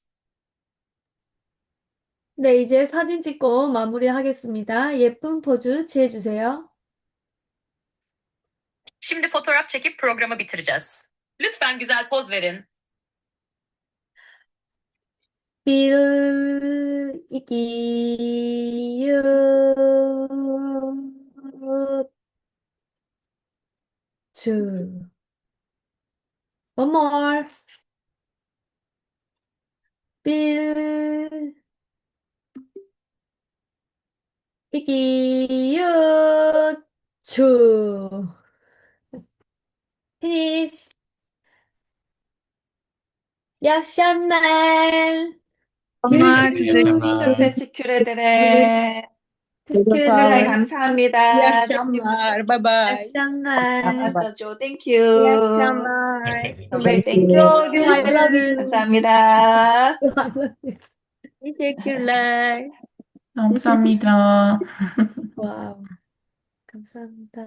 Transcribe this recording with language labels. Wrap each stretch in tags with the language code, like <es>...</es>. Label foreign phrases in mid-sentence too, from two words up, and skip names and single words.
<ko>네, 이제 사진 찍고 마무리하겠습니다. 예쁜 포즈 취해주세요.</ko> <tr>Şimdi fotoğraf çekip programı bitireceğiz. Lütfen güzel poz verin. 삐으이기읒 주.</tr> <en>One more. 삐 이기읒 주. Finish.</en> <tr>İyi akşamlar.</tr> <ko>네,</ko> <tr>Görüşürüz.</tr> <ko>감사합니다.</ko> <tr>çok teşekkür ederim. Teşekkür</tr> <ko>정말</ko> <tr>ederim.</tr> <ko>감사합니다.</ko> <tr>İyi akşamlar. Bye İyi</tr> <en>bye.</en> <tr>akşamlar.</tr> <ko>나마스터죠. Thank</ko> <tr>İyi</tr> <en>you.</en> <tr>akşamlar.</tr> <ko>정말 thank</ko> <en>I you. love you.</en> <ko>감사합니다.</ko> <en>I love you.</en> <tr>Teşekkürler.</tr> <ko>감사합니다. 와우. 감사합니다.</ko>